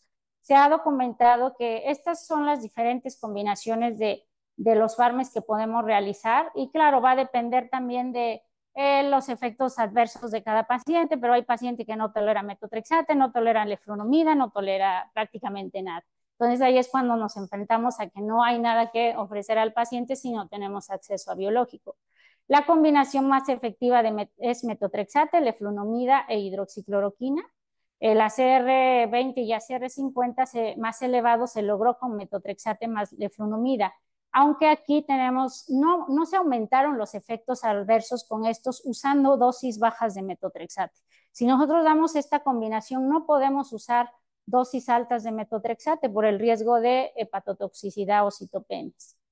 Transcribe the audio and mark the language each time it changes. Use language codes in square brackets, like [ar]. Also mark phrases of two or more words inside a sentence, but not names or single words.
[es] Se ha documentado que estas son las diferentes combinaciones de los farmes que podemos realizar, y claro, va a depender también de los efectos adversos de cada paciente, pero hay pacientes que no toleran metotrexate, no toleran leflunomida, no tolera prácticamente nada. Entonces ahí es cuando nos enfrentamos a que no hay nada que ofrecer al paciente si no tenemos acceso a biológico. La combinación más efectiva es metotrexate, leflunomida e hidroxicloroquina. El ACR20 y ACR50 más elevado se logró con metotrexate más leflunomida. aunque aquí tenemos, no se aumentaron los efectos adversos con estos usando dosis bajas de metotrexate. Si nosotros damos esta combinación, no podemos usar dosis altas de metotrexate por el riesgo de hepatotoxicidad o citopenias.